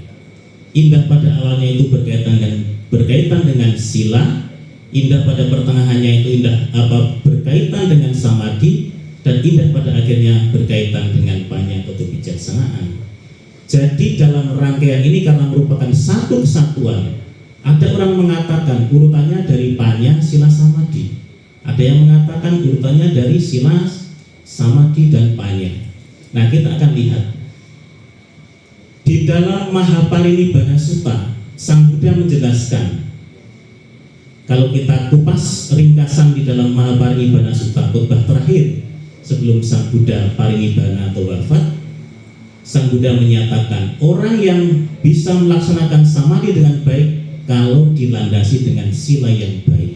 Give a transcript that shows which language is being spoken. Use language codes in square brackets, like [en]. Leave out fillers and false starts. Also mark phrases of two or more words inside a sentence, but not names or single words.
[id] Indah pada awalnya itu berkaitan dengan sila, indah pada pertengahannya itu berkaitan dengan samadhi, dan indah pada akhirnya berkaitan dengan panya atau kebijaksanaan. Jadi dalam rangkaian ini karena merupakan satu kesatuan, ada orang mengatakan urutannya dari panya, sila, samadhi. Ada yang mengatakan urutannya dari sila, samadhi, dan panya. Nah, kita akan lihat di dalam Mahaparinibbana Sutta, Sang Buddha menjelaskan. Kalau kita kupas ringkasan di dalam Mahaparinibbana Sutta, khotbah terakhir sebelum Sang Buddha parinibbana atau wafat, Sang Buddha menyatakan orang yang bisa melaksanakan samadhi dengan baik kalau dilandasi dengan sila yang baik.